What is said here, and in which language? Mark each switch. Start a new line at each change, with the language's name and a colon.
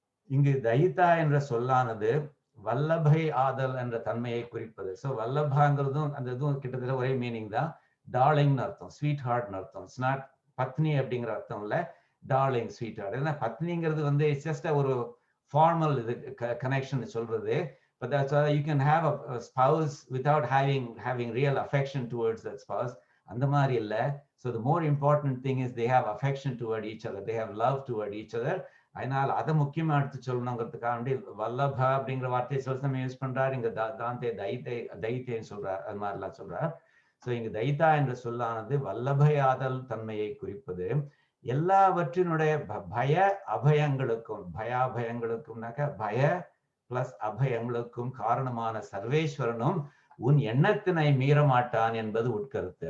Tamil: இங்கு தைத்தா என்ற சொல்லானது வல்லபை ஆதல் என்ற தன்மையை குறிப்பது. ஸோ வல்லபாங்கிறதும் அந்த இதுவும் கிட்டத்தட்ட ஒரே மீனிங் தான். டார்லிங்னு அர்த்தம், ஸ்வீட் ஹார்ட்னு அர்த்தம். இட்ஸ் நாட் பத்னி அப்படிங்கிற அர்த்தம் இல்லை, டார்லிங் ஸ்வீட் ஹார்ட். ஏன்னா பத்னிங்கிறது வந்து இட்ஸ் ஜஸ்ட் ஒரு ஃபார்மல் இது கனெக்ஷன் சொல்றது.
English: But that's why you can have a spouse without having real affection towards that spouse.
Tamil: அந்த மாதிரி இல்லை.
English: So the more important thing is they have affection toward each other, they have love toward each other.
Tamil: அதனால அதை முக்கியமா எடுத்து சொல்லணுங்கிறதுக்காண்டி வல்லபா அப்படிங்கிற வார்த்தையை சில சமயம் யூஸ் பண்றாரு. இங்க தாந்தே தைத்தேன்னு சொல்றார், அது மாதிரிலாம் சொல்றார். ஸோ இங்க தைத்தா என்ற சொல்லானது வல்லபயாதல் தன்மையை குறிப்பது. எல்லாவற்றினுடைய பய அபயங்களுக்கும், பயாபயங்களுக்கும்னாக்க பய பிளஸ் அபயங்களுக்கும் காரணமான சர்வேஸ்வரனும் உன் எண்ணத்தினை மீறமாட்டான் என்பது உட்கருத்து.